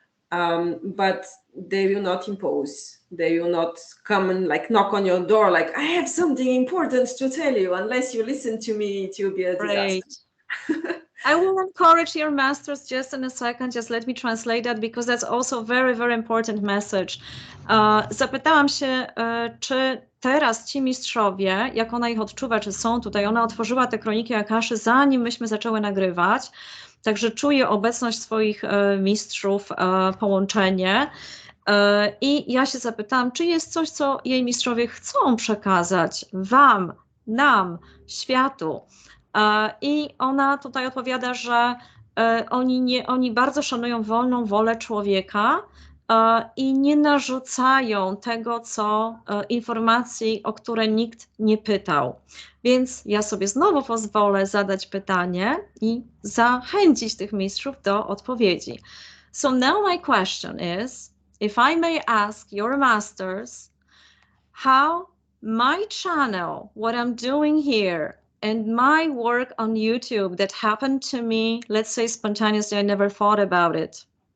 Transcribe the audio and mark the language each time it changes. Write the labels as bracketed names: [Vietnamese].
[English] But they will not impose. They will not come and like knock on your door like, I have something important to tell you. Unless you listen to me, it will be a disaster. Right. I will encourage your masters just in a second. Just let me translate that because that's also very, very important message. [Polish] Zapytałam się, czy teraz ci mistrzowie, jak ona ich odczuwa, czy są tutaj, ona otworzyła te kroniki Akaszy, zanim myśmy zaczęły nagrywać. Także czuję obecność swoich mistrzów, połączenie. I ja się zapytałam, czy jest coś, co jej mistrzowie chcą przekazać wam, nam, światu. I ona tutaj odpowiada, że oni bardzo szanują wolną wolę człowieka i nie narzucają tego, informacji, o które nikt nie pytał. Więc ja sobie znowu pozwolę zadać pytanie i zachęcić tych mistrzów do odpowiedzi. [English] So now my question is, if I may ask your masters, how my channel, what I'm doing here, and my work on YouTube that happened to me, let's say spontaneously, I never thought about it.